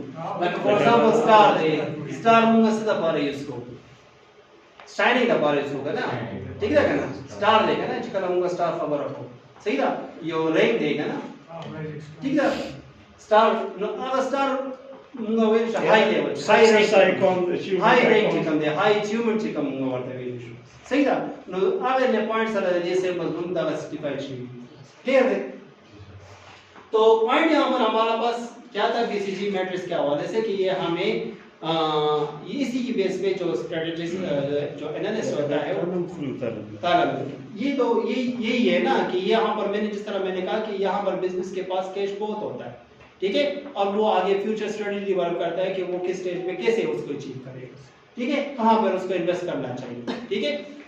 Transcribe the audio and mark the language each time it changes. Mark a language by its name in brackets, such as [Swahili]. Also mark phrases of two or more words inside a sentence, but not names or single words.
[Pashto] لکه [English] for example [Pashto] سٹار دی سٹار موږ څه د پاره یوز کوو شاینینګ د پاره یوز کوو کنه ٹھیک ده کنه سٹار دی کنه چې کله موږ سٹار خبره کوو صحیح ده یو رینګ دی کنه ٹھیک ده سٹار نو هغه سٹار موږ ویل چې [English] high level high ring high ring [Pashto] چې کوم دی [English] high achievement [Pashto] چې کوم موږ ورته ویل شو صحیح ده نو هغه نه پوینټ سره د دې سے مضمون دا سرٹیفائی شي کلیئر ہے [Urdu] تو پوائنٹ یہاں پر ہمارا پاس کیا تھا [English] BCG matrix [Urdu] کے حوالے سے کہ یہ ہمیں اسی کی بیس پہ جو اسٹریٹجیز جو انالیسس ہوتا ہے طالب یہ تو یہی ہے نا کہ یہاں پر میں نے جس طرح میں نے کہا کہ یہاں پر بزنس کے پاس کیش بہت ہوتا ہے ٹھیک ہے اب وہ آگے [English] future strategy [Urdu] ڈیولپ کرتا ہے کہ وہ کس اسٹیج پہ کیسے اس کو اچیو کرے گا ٹھیک ہے کہاں پر اس کو انویسٹ کرنا چاہیے ٹھیک ہے